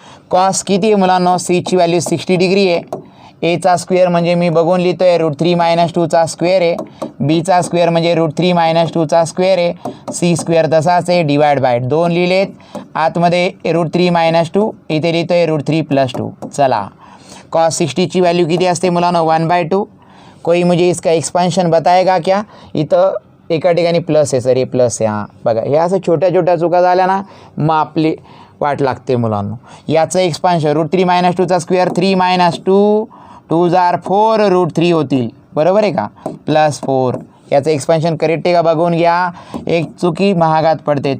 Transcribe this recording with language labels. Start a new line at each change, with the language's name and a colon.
Marathi: Cos किती आहे मुलांनो, सीची व्हॅल्यू 60 डिग्री आहे. एचा स्क्वेअर म्हणजे मी बघून लिहितो आहे √3 - 2चा स्क्वेअर आहे. बीचा स्क्वेअर म्हणजे √3 - 2चा स्क्वेअर आहे. c² तसाच आहे डिवाइड बाय 2 लिहिलेत. आतमध्ये √3 - 2 इथे लिहितो आहे √3 + 2. चला कॉस 60ची व्हॅल्यू किती असते मुलांनो 1/2.
Hindi: कोई मुझे इसका एक्सपान्शन बताएगा क्या.
Marathi: इथं एका ठिकाणी प्लस आहे सर, हे प्लस आहे. हां बघा हे असं छोट्या छोट्या चुका झाल्या ना मग आपली वाट लागते मुलांनो. याचं एक्सपान्शन √3 - 2चा स्क्वेअर 3 - 2 2 जार 4 √3 होतील, बरोबर आहे का, +4. याचं एक्सपान्शन करेक्ट आहे का बघून घ्या. एक चुकी महागात पडते.